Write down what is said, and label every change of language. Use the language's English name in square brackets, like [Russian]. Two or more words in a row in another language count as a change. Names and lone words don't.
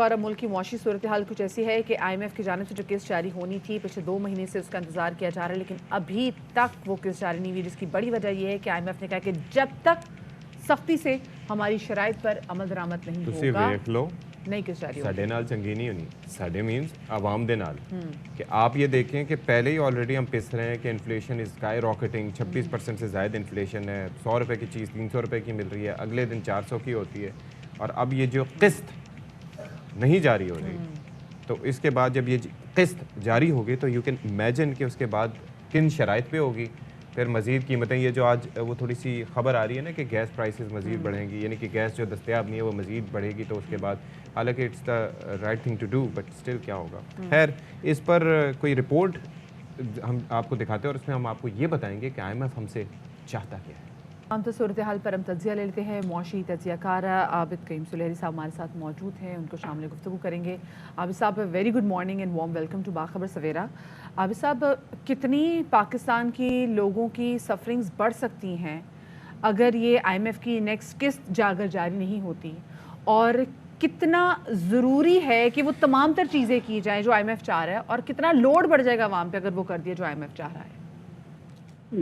[Urdu] اور ملک کی معاشی صورتحال کچھ ایسی ہے کہ آئی ایم ایف کی جانب سے جو قسط جاری ہونی تھی پچھلے 2 مہینے سے اس کا انتظار کیا جا رہا ہے, لیکن ابھی تک وہ قسط جاری نہیں ہوئی, جس کی بڑی وجہ یہ ہے کہ آئی ایم ایف نے کہا کہ جب تک سختی سے ہماری شرائط پر عمل درآمد نہیں ہوگا نہیں قسط جاری ہوگی. [Punjabi] ساڈے نال چنگی نہیں ہونی, ساڈے مینس عوام دے نال. [Urdu] کہ آپ یہ دیکھیں کہ پہلے ہی آلریڈی ہم پس رہے ہیں کہ [English] inflation is skyrocketing, [Urdu] 26% سے زائد انفلیشن ہے. 100 روپے کی چیز 300 روپے کی مل رہی ہے, اگلے دن 400 کی ہوتی ہے. اور اب یہ جو قسط نہیں جاری ہو رہی, تو اس کے بعد جب یہ قسط جاری ہوگی تو [English] you can imagine [Urdu] کہ اس کے بعد کن شرائط پہ ہوگی. پھر مزید قیمتیں, یہ جو آج وہ تھوڑی سی خبر آ رہی ہے نا کہ [English] gas prices [Urdu] مزید بڑھیں گی, یعنی کہ گیس جو دستیاب نہیں ہے وہ مزید بڑھے گی. تو اس کے بعد حالانکہ [English] it's the right thing to do, but still [Urdu] کیا ہوگا. خیر, اس پر کوئی رپورٹ ہم آپ کو دکھاتے ہیں, اور اس میں ہم آپ کو یہ بتائیں گے کہ آئی ایم ایف ہم سے چاہتا کیا ہے. ہم تو صورتحال پر ہم تجزیہ لے لیتے ہیں. معاشی تجزیہ کار عابد قیم سلیری صاحب ہمارے ساتھ موجود ہیں, ان کو شامل گفتگو کریں گے. عابد صاحب, [English] very good morning and warm welcome to Bakhabar Savera. [Urdu] عابد صاحب, کتنی پاکستان کی لوگوں کی سفرنگز بڑھ سکتی ہیں اگر یہ آئی ایم ایف کی نیکسٹ قسط جاری نہیں ہوتی, اور کتنا ضروری ہے کہ وہ تمام تر چیزیں کی جائیں جو آئی ایم ایف چاہ رہا ہے, اور کتنا لوڈ بڑھ جائے گا عوام پہ اگر وہ کر دیا جو آئی ایم ایف چاہ رہا ہے؟